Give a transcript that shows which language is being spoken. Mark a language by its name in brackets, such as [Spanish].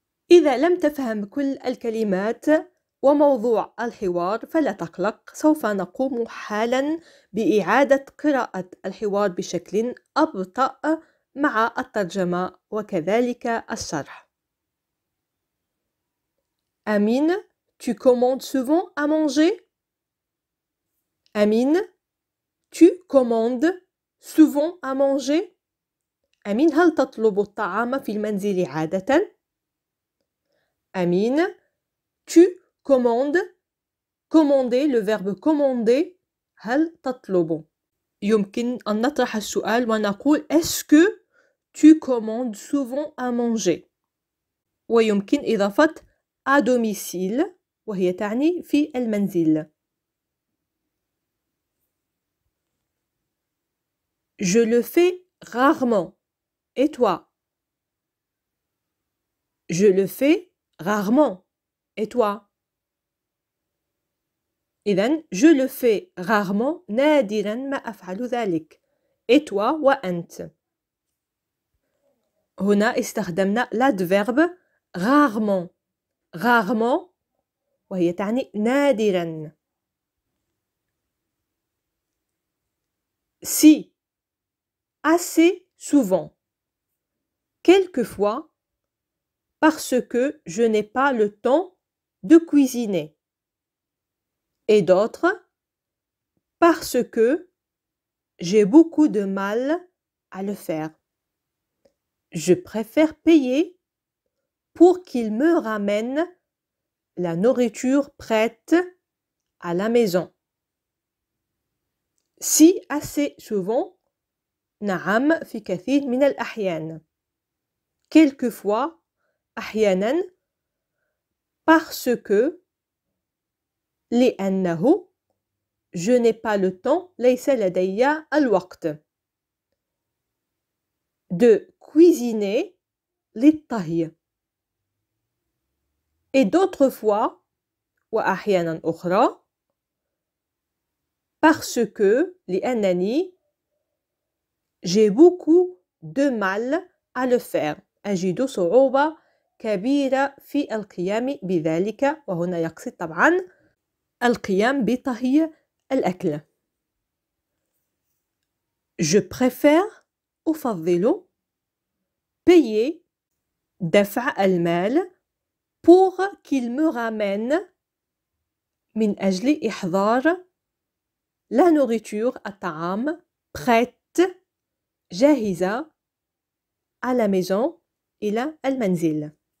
[Arabic] إذا لم تفهم كل الكلمات وموضوع الحوار فلا تقلق، سوف نقوم حالا بإعادة قراءة الحوار بشكل أبطأ مع الترجمة وكذلك الشرح. [French] Amine, tu commandes souvent à manger? Amine, tu commandes souvent à manger? [Arabic] Amine, هل تطلب الطعام في المنزل عادة؟ Amine, [French] tu commandes. Commander, le verbe commander. [Arabic] هل تطلب؟ يمكن أن نطرح السؤال ونقول [French] est-ce que tu commandes souvent à manger؟ [Arabic] ويمكن إضافة [French] à domicile [Arabic] وهي تعني في المنزل. [French] Je le fais rarement. Et toi? Je le fais rarement. Et toi? [Arabic] إذن [French] je le fais rarement [Arabic] نادرا ما أفعل ذلك. [French] Et toi [Arabic] وأنت. هنا استخدمنا [French] l'adverbe rarement. Rarement [Arabic] وهي تعني نادرا. [French] Si, assez souvent. Quelquefois, parce que je n'ai pas le temps de cuisiner. Et d'autres, parce que j'ai beaucoup de mal à le faire. Je préfère payer pour qu'il me ramène la nourriture prête à la maison. Si assez souvent, [Arabic] نعم في كثير من الأحيان. [French] Quelquefois, [Arabic] أحيانا, [French] parce que, [Arabic] لأنه, [French] je n'ai pas le temps, [Arabic] ليس لدي الوقت. [French] De cuisiner, [Arabic] للطهي. [French] Et d'autres fois, [Arabic] وأحيانا أخرى, [French] parce que, [Arabic] لأنني, [French] j'ai beaucoup de mal à le faire. [Arabic] أجد صعوبة كبيرة في القيام بذلك وهنا يقصد طبعا القيام بطهي الأكل. [French] Je préfère [Arabic] أفضل [French] payer [Arabic] دفع المال [French] pour qu'il me ramène [Arabic] من أجل إحضار [French] la nourriture [Arabic] الطعام [French] prête [Arabic] جاهزة [French] à la maison [Arabic] إلى المنزل.